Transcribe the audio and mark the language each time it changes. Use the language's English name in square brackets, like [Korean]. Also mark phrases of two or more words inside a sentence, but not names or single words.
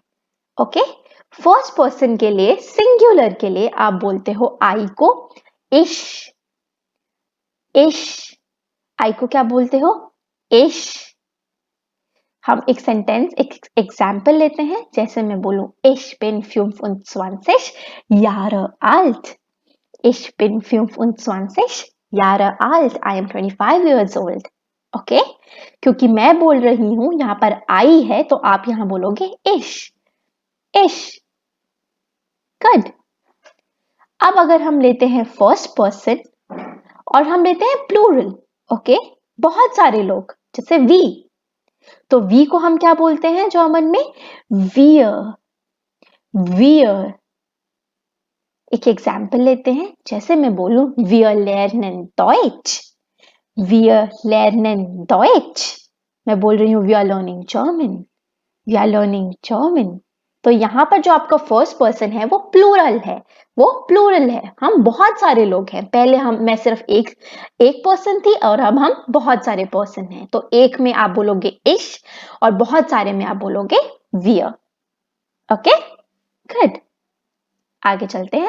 [Hindi] ओके, [English] first person [Hindi] के लिए, सिंगुलर के लिए आप बोलते हो आई को इश. इश. आई को क्या बोलते हो? इश. हम एक सेंटेंस, एक एग्जाम्पल लेते हैं. जैसे मैं बोलूं [German] ich bin 25 Jahre alt. Ich bin 25 Jahre alt. [English] I am 25 years old. [Hindi] ओके, क्योंकि मैं बोल रही हूं, यहां पर आई है, तो आप यहां बोलोगे इश. इश. गुड. अब अगर हम लेते हैं [English] first person [Hindi] और हम लेते हैं प्लूरल, ओके, बहुत सारे लोग, जैसे वी, तो वी को हम क्या बोलते हैं जर्मन में? [German] वियर. वियर. [Hindi] एक एग्जाम्पल लेते हैं. जैसे मैं बोलूं [German] wir lernen Deutsch. Wir lernen Deutsch. [Hindi] मैं बोल रही हूं [English] we are learning German. We are learning German. [Hindi] तो यहां पर जो आपका [English] first person [Hindi] है वो प्लूरल है, वो प्लूरल है. हम बहुत सारे लोग हैं. पहले मैं सिर्फ एक पर्सन थी और अब हम बहुत सारे पर्सन हैं. तो एक में आप बोलोगे इश और बहुत सारे में आप बोलोगे वियर. ओके, गुड. आगे चलते हैं.